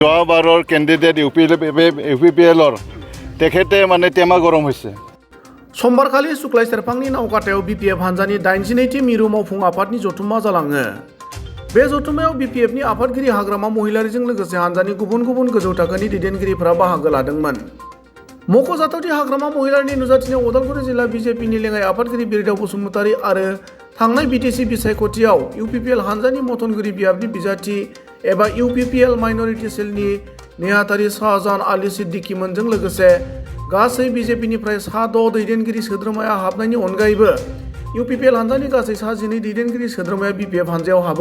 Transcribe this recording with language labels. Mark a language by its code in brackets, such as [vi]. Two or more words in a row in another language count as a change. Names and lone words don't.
[as] যোৱাবাৰৰ কেণ্ডিডেট UPPLৰ তেখেতে মানে টেমা গৰম হৈছে। [brx] समबारखालि सुक्लाय सेरफांनि नावकाटायाव BPF हानजानि 82थि मिरु मावफुं आफादनि जथुम्मा जालाङो। बे जथुम्मायाव BPFनि आफादगिरि हाग्रामा महिलारिजों लोगोसे हानजानि गुबुन गुबुन गोजौ थाखोनि दैदेनगिरिफोरा बाहागो लादोंमोन। मख'जाथावदि हाग्रामा महिलारिनि नुजाथिनायाव उदालगुरि जिल्ला BJPनि लेङाइ आफादगिरि बिरदाव बसुमतारी आरो थांनाय BTC बिसायख'थियाव UPPL हानजानि मथनगिरि बियाबनि बिजाथि एबा UPPL माइनरिटि सेलनि नेहाथारि शाहजाहान आली सिद्दिकीमोनजों लोगोसे गासै BJPनिफ्राय सा 6 दैदेनगिरि सोद्रोमाया हाबनायनि अनगायैबो UPPL हानजानि गासै सा 12 दैदेनगिरि सोद्रोमाया BPF हानजायाव हाबो।